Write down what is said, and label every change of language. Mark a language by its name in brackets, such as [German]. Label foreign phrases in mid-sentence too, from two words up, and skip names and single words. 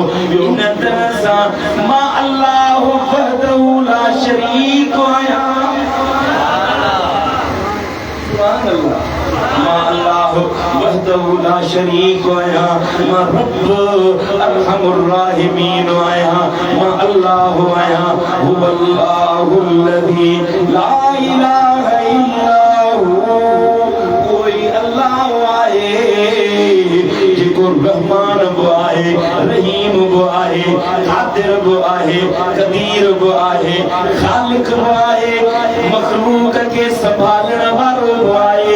[Sindhi] इन तरह सां मां [Arabic] الله وحده لا شريك [Sindhi] आहियां। [Arabic] سبحان الله. [Sindhi] मां [Arabic] الله وحده لا شريك [Sindhi] आहियां, मां [Arabic] رب أرحم الراحمين [Sindhi] आहियां, मां अल्लाह आहियां। [Arabic] هو الله الذي لا إله إلا هو. [Sindhi] कोई अल्लाह आहे जेको रहमान बि आहे, रहीम बि आहे, क़ादिर बि आहे, क़दीर बि आहे, ख़ालिक बि आहे, मखलूक खे संभालण वारो बि आहे।